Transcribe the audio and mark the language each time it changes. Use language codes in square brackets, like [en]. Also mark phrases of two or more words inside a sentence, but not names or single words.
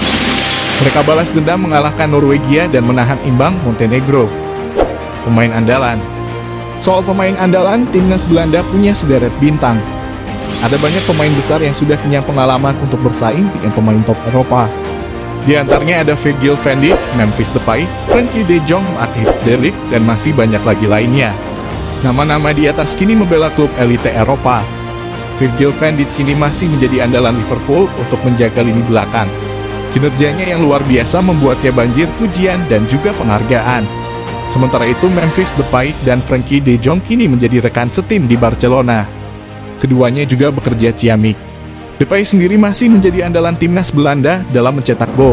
[id] Mereka balas dendam mengalahkan Norwegia dan menahan imbang Montenegro. Pemain andalan. Soal pemain andalan, timnas Belanda punya sederet bintang. Ada banyak pemain besar yang sudah punya pengalaman untuk bersaing dengan pemain top Eropa. Di antaranya ada Virgil van Dijk, Memphis Depay, Frenkie de Jong, Matthijs de Ligt, dan masih banyak lagi lainnya. Nama-nama di atas kini membela klub elite Eropa. Virgil van Dijk kini masih menjadi andalan Liverpool untuk menjaga lini belakang. Kinerjanya yang luar biasa membuatnya banjir pujian dan juga penghargaan. Sementara itu, Memphis Depay dan Frenkie de Jong kini menjadi rekan setim di Barcelona. Keduanya juga bekerja ciamik. Depay sendiri masih menjadi andalan timnas Belanda dalam mencetak gol.